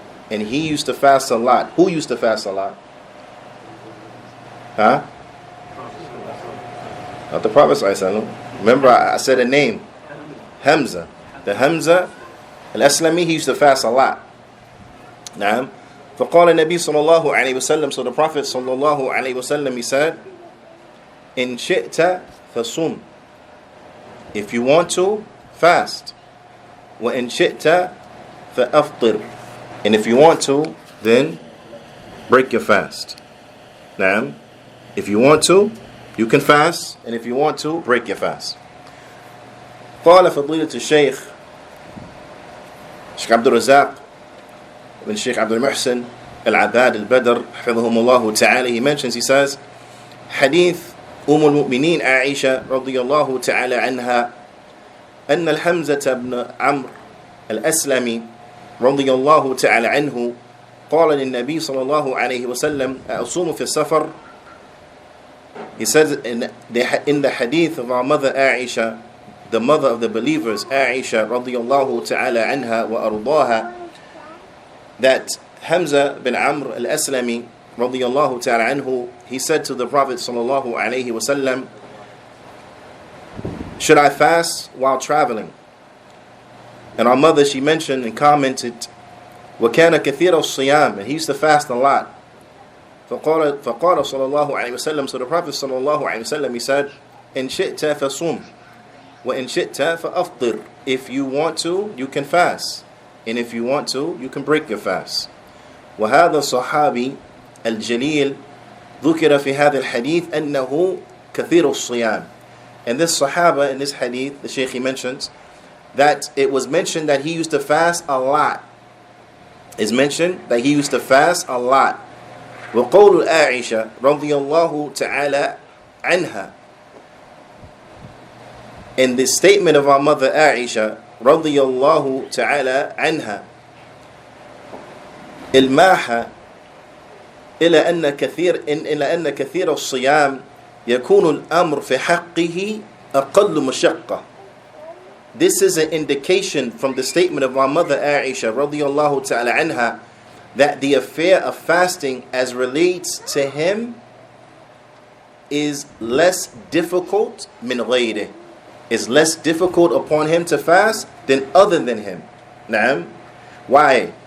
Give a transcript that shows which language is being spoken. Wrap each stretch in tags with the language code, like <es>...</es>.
<en>And he used to fast a lot. Who used to fast a lot? Huh? Not the Prophet ﷺ. Remember I said a name. Hamza. The Hamza al-Aslami, he used to fast a lot. Naam.</en> <ar>فقال النبي صلى الله عليه وسلم,</ar> <en>so the Prophet</en> <ar>صلى الله عليه وسلم,</ar> <en>he said,</en> <ar>إن شئت فصم,</ar> <en>if you want to, fast.</en> <ar>وإن شئت فأفطر,</ar> <en>and if you want to, then break your fast. Naam. If you want to, you can fast, and if you want to, break your fast.</en> <ar>قال فضيلة الشيخ عبد الرزاق بن الشيخ عبد المحسن العباد البدر حفظهم الله تعالى,</ar> <en>he mentions, he says,</en> <ar>حديث المؤمنين عائشة رضي الله تعالى عنها أن الحمزة بن عمرو الأسلمي رضي الله تعالى عنه قال للنبي صلى الله عليه وسلم أصوم في السفر.</ar> <en>He says in the hadith of our mother Aisha, the mother of the believers, Aisha radiyallahu ta'ala anha wa ardaha, that Hamza bin Amr al-Aslami radiyallahu ta'ala anhu, he said to the Prophet sallallahu alayhi wasallam, should I fast while traveling? And our mother, she mentioned and commented,</en> <ar>وَكَانَ كَثِيرَ الصِّيَامِ,</ar> <en>and he used to fast a lot.</en> <ar>فقال صلى الله عليه وسلم,</ar> <en>so the Prophet</en> <ar>صلى الله عليه وسلم,</ar> <en>he said,</en> <ar>إن شئت فصوم وإن شئت فأفطر,</ar> <en>if you want to, you can fast, and if you want to, you can break your fast.</en> <ar>وهذا الصحابي الجليل ذكر في هذا الحديث أنه كثير الصيام.</ar> <en>And this Sahaba in this hadith, the Shaykh, he mentions that it was mentioned that he used to fast a lot. It's mentioned that he used to fast a lot.</en> <ar>وقول عائشة رضي الله تعالى عنها,</ar> <en>in the statement of our mother Aisha</en> <ar>رضي الله تعالى عنها, الماح إلى أن كثير الصيام يكون الأمر في حقه أقل مشقة.</ar> <en>This is an indication from the statement of our mother Aisha</en> <ar>رضي الله تعالى عنها</ar> <en>that the affair of fasting as relates to him is less difficult</en> <ar>min ghayrihi,</ar> <en>is less difficult upon him to fast than other than him. Naam. Why?</en>